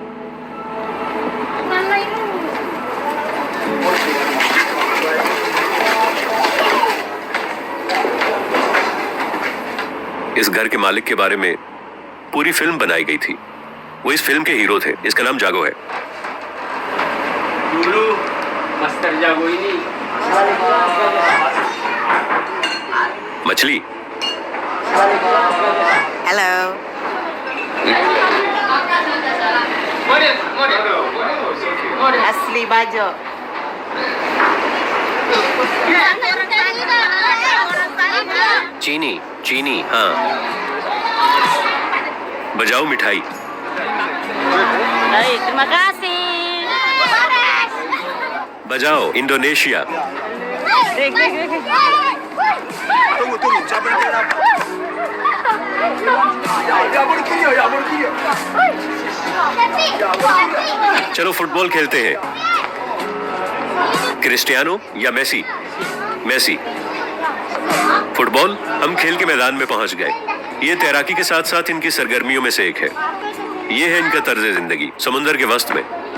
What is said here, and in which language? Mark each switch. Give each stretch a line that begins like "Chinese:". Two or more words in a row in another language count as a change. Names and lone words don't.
Urdu: اس گھر کے مالک کے بارے میں پوری فلم بنائی گئی تھی. وہ اس فلم کے ہیرو تھے. اس کا نام جاگو ہے. مستر جاگو ہی نہیں. مچھلی.
Indonesian: Hello. Asli Bajo.
Urdu: چینی. چینی ہاں. بجاؤ مٹھائی.
Indonesian: Baik, terima kasih.
Urdu: بجاؤ انڈونیشیا.
Indonesian: Tunggu, siapa yang kena apa? Ya, boleh.
Urdu: چلو فٹ بال کھیلتے ہیں. کرسٹیانو یا میسی؟ میسی. فٹ بال. ہم کھیل کے میدان میں پہنچ گئے. یہ تیراکی کے ساتھ ساتھ ان کی سرگرمیوں میں سے ایک ہے. یہ ہے ان کا طرز زندگی سمندر کے وسط میں.